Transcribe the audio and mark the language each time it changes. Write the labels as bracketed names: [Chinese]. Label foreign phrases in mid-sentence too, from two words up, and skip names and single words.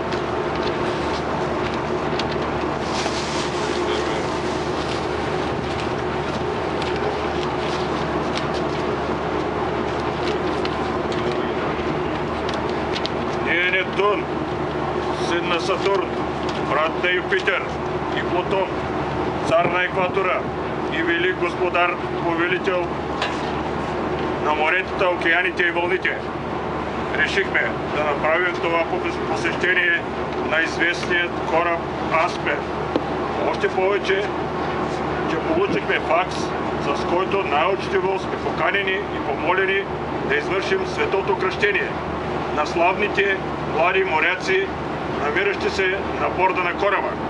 [Bulgarian] Нептун, сын на Сатурн, брат на Юпитер и Плутон, царь на Екватора и велик господар, повелител на моретата, океаните и вълните. Решихме да направим това посещение на известният кораб Аспер. Още повече, че получихме факс, с който най-учтиво сме поканени и помолени да извършим светото кръщение на славните млади моряци, намиращи се на борда на кораба.